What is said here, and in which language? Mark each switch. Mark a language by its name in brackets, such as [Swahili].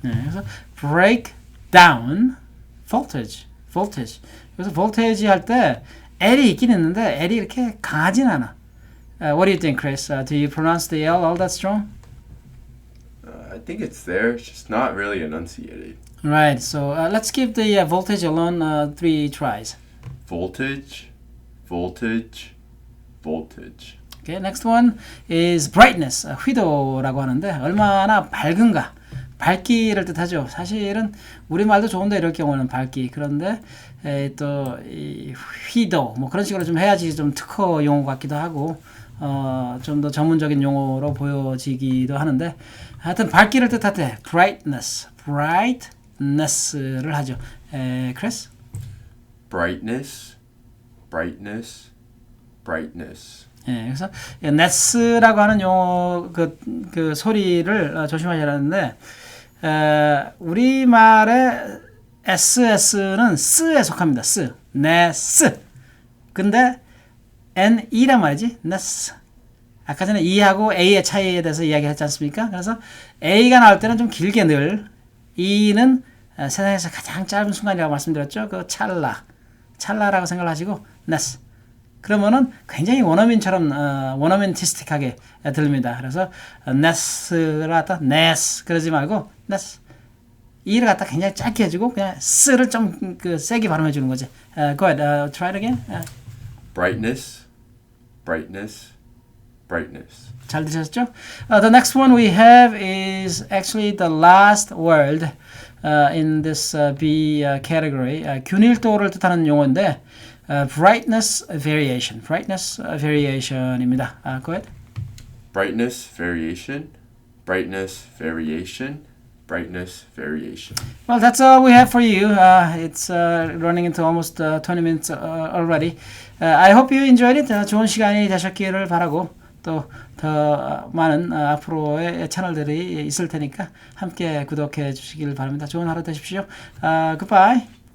[Korean] 네, 그래서 break down voltage. 그래서 voltage 할 때 L이 있긴 있는데 L이 이렇게 강하진 않아. [English] What do you think, Chris? Do you pronounce the L all that strong? I think it's there. It's just not really enunciated. Right. So let's give the voltage alone 3 tries. Voltage, voltage, voltage. Okay. Next one is brightness. [Korean] 휘도라고 하는데 얼마나 밝은가. 밝기를 뜻하죠. 사실은 우리말도 좋은데 이럴 경우는 밝기. 그런데 또 이 휘도 뭐 그런 식으로 좀 해야지 좀 특허 용어 같기도 하고 좀 더 전문적인 용어로 보여지기도 하는데 하여튼 밝기를 뜻할 때 brightness를 하죠. [English] Chris? Brightness, brightness, brightness. [Korean] 예, 그래서 ness라고 하는 용어 그 소리를 조심하셔야 하는데 우리말의 SS는 스에 속합니다. 스, ness. 근데 NE란 말이지. ness. 아까 전에 E하고 A의 차이에 대해서 이야기했지 않습니까? 그래서 A가 나올 때는 좀 길게 늘 E는 세상에서 가장 짧은 순간이라고 말씀드렸죠. 그 찰나라고 생각하시고 ness. 그러면은 굉장히 원어민처럼 원어민티스틱하게 들립니다. 그래서 ness를 갖다 ness 그러지 말고 ness E를 갖다 굉장히 짧게 해주고 그냥 스를 좀 그 세게 발음해 주는 거지. [English] Go ahead, try it again. Brightness, brightness, brightness. [Korean] 잘 들으셨죠? [English] The next one we have is actually the last word in this B category. [Korean] 균일도를 뜻하는 용어인데 brightness variation입니다. [English] Go ahead. Brightness variation, brightness variation, brightness variation. Well, that's all we have for you. It's running into almost 20 minutes already. I hope you enjoyed it. [Korean] 좋은 시간이 되셨기를 바라고 또 더 많은 앞으로의 채널들이 있을 테니까 함께 구독해 주시길 바랍니다. 좋은 하루 되십시오. [English] Goodbye.